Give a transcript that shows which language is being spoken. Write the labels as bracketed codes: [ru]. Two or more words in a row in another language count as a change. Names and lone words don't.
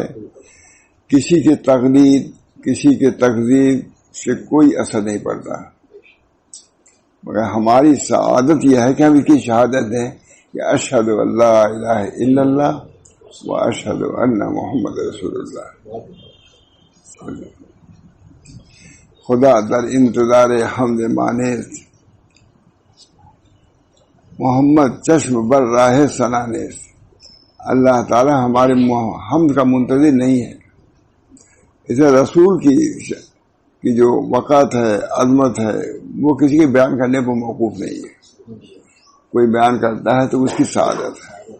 [ur] کسی کے تقلید، کسی کے تکذیب سے کوئی اثر نہیں پڑتا، مگر ہماری سعادت یہ ہے کہ ہم اس کی شہادت دیں کہ [ar] اشہد ان لا الہ الا اللہ و اشہد ان محمد رسول اللہ. [fa] خدا در انتظار حمد مانست، محمد چشم بر راہ ثنانست. [ur] اللہ تعالی ہمارے حمد کا منتظر نہیں ہے. اسے رسول کی جو وقت ہے، عظمت ہے، وہ کسی کے بیان کرنے پر موقوف نہیں ہے. کوئی بیان کرتا ہے تو اس کی سعادت ہے.